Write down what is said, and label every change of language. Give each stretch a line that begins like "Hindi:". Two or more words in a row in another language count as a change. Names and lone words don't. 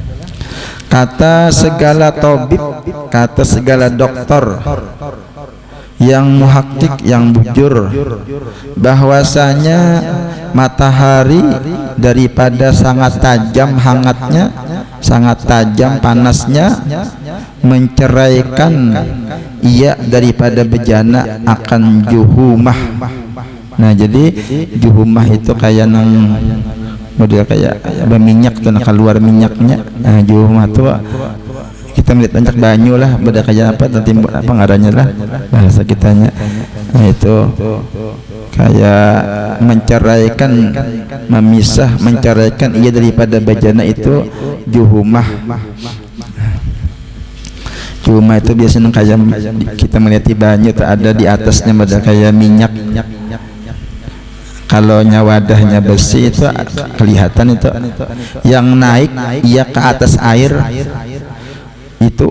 Indonesian: Kata segala tabib, kata segala dokter yang muhakkik, yang bujur, bahwasanya matahari daripada sangat tajam hangatnya, sangat tajam panasnya, menceraikan ia daripada bejana akan juhumah.
Banjar: Nah jadi juhumah itu kayak nang model kayak minyak tuh, nah keluar minyaknya. Nah juhumah tuh kita melihat banyak banyu lah, beda kayak apa nanti apa ngarannya lah bahasa kitanya.
Indonesian: Nah itu kayak menceraikan, memisah, menceraikan ia daripada bejana itu juhumah.
Banjar: Juhumah itu biasanya kayak kita melihat di banyu itu ada di atasnya ada kayak minyak. Kalau wadahnya besi itu kelihatan itu yang naik ia ke atas air itu.